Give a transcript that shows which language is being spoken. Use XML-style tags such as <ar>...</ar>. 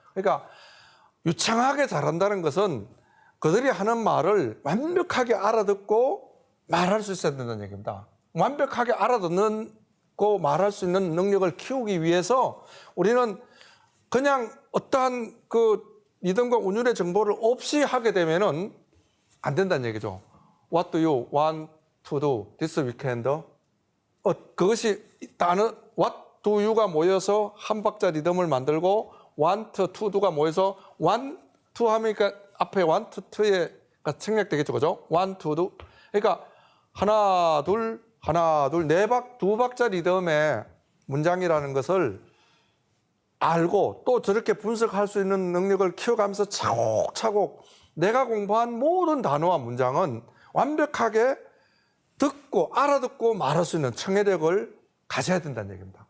<ko>그러니까 유창하게 잘한다는 것은 그들이 하는 말을 완벽하게 알아듣고 말할 수 있어야 된다는 얘기입니다. 완벽하게 알아듣고 말할 수 있는 능력을 키우기 위해서 우리는 그냥 어떠한 그 리듬과 운율의 정보를 없이 하게 되면은 안 된다는 얘기죠.</ko> <en>What do you want to do this weekend?</en> <ko>그것이 단어 What do you가 모여서 한 박자 리듬을 만들고 want to do가 모여서 want to 하니까 앞에 want to에 생략되겠죠, 그죠? want to do. 그러니까 하나 둘 두 박자 리듬의 문장이라는 것을 알고 또 저렇게 분석할 수 있는 능력을 키워가면서 차곡차곡 내가 공부한 모든 단어와 문장은 완벽하게 듣고 알아듣고 말할 수 있는 청해력을 가져야 된다는 얘기입니다.</ko>